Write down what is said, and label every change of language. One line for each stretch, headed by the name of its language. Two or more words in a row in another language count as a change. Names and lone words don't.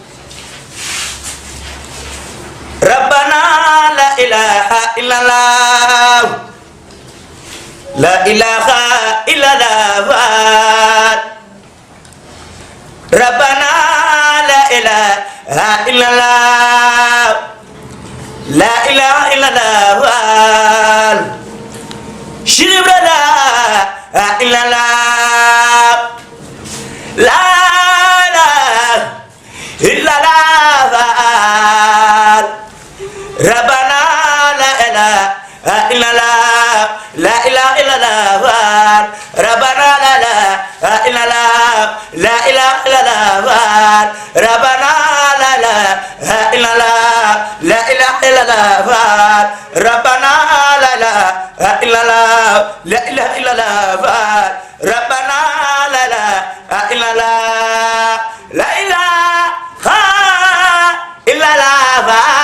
Arabic: ربنا لا إله إلا الله لا إله إلا الله ربنا لا إله إلا الله لا إله إلا الله شرب لا إلا الله لا ربنا لا إله إلا الله لا إله إلا الله ربنا لا إله إلا الله لا إله إلا الله ربنا لا إله إلا الله لا إله إلا الله ربنا لا إله إلا الله لا إله إلا الله ربنا لا إله إلا الله لا إله إلا الله